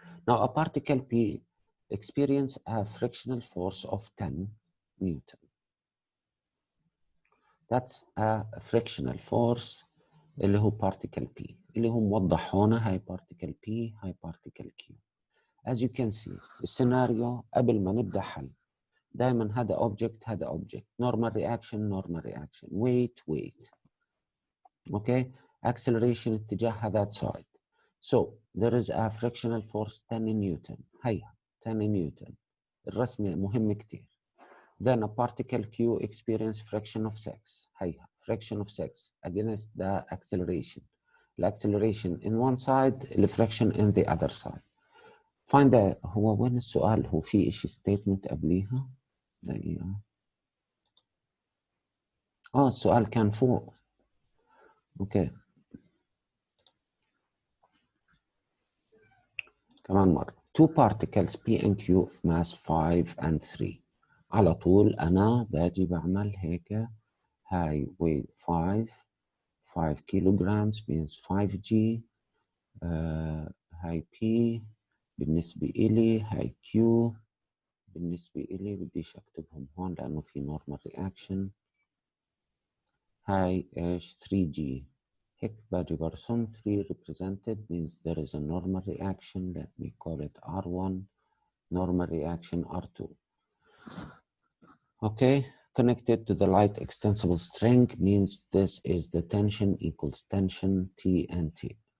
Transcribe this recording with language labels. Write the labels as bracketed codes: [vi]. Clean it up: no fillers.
[en] Now a particle P experience a frictional force of 10 Newton. That's a frictional force [ar] اللي هو [en] particle P [ar] اللي هو موضح هنا. هاي particle P هاي particle Q. [en] As you can see [ar] السيناريو قبل ما نبدأ حل دائما هذا object هذا object. [en] normal reaction weight. Okay, acceleration [ar] اتجاهها [en] that side. So there is a frictional force 10 Newton. [ar] هيها [en] 10 Newton. [ar] الرسم مهم كتير. [en] Then a particle Q experience friction of 6. [ar] هيها [en] friction of 6 against the acceleration. The acceleration in one side, the friction in the other side. Find the [ar] هو وين السؤال؟ هو في إشي statement قبليها؟ دقيقة. السؤال كان فوق. اوكي كمان مرة. [en] two particles P and Q of mass 5 and 3. [ar] على طول أنا باجي بعمل هيك. هاي [en] weight 5 kilograms means 5G. [ar] هاي P بالنسبة إلي، هاي Q بالنسبة إلي بديش أكتبهم هون لأنه في normal reaction. هاي إيش 3G. هيك باجي برسم [en] 3 represented means there is a normal reaction. Let me call it R1. Normal reaction R2. Okay, connected to the light extensible string means this is the tension equals tension T and T.